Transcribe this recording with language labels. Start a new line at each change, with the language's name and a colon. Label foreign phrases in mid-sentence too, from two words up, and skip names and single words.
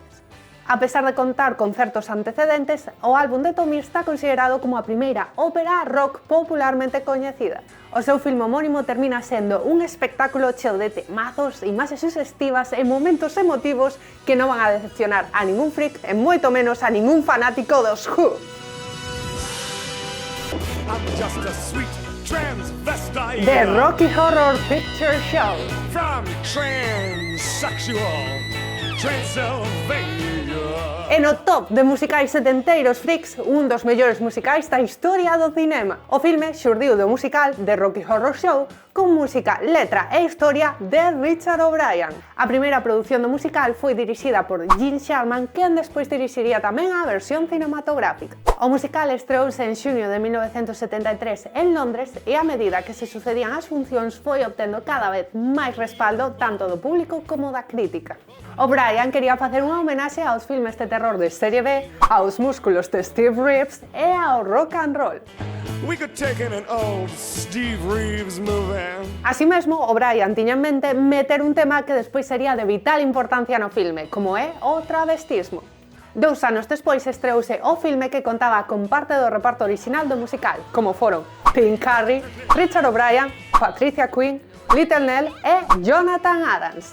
Galician: A pesar de contar con certos antecedentes, o álbum de Tommy está considerado como a primeira ópera rock popularmente coñecida. O seu filme homónimo termina sendo un espectáculo cheo de temazos, imaxes sugestivas e momentos emotivos que non van a decepcionar a ningún freak e moito menos a ningún fanático dos Who.
English: I'm just a sweet transvestite The Rocky Horror Picture Show. from transsexual Transylvania.
Galician: E no top de musicais setenteiros freaks, un dos mellores musicais da historia do cinema. O filme xurdiu do musical The Rocky Horror Show con música, letra e historia de Richard O'Brien. A primeira produción do musical foi dirixida por Gene Sharman, quen despois dirixiría tamén a versión cinematográfica. O musical estreouse en xuño de 1973 en Londres e a medida que se sucedían as funcións foi obtendo cada vez máis respaldo tanto do público como da crítica. O'Brien quería facer unha homenaxe aos filmes de terror de serie B, aos músculos de Steve Reeves e ao
English: rock and roll. We could take in an old Steve Reeves movie.
Galician: Así mesmo, O'Brien tiña en mente meter un tema que despois sería de vital importancia no filme, como é o travestismo. 2 anos despois estreouse o filme que contaba con parte do reparto orixinal do musical, como foron Tim Curry, Richard O'Brien, Patricia Quinn, Little Nell e Jonathan Adams.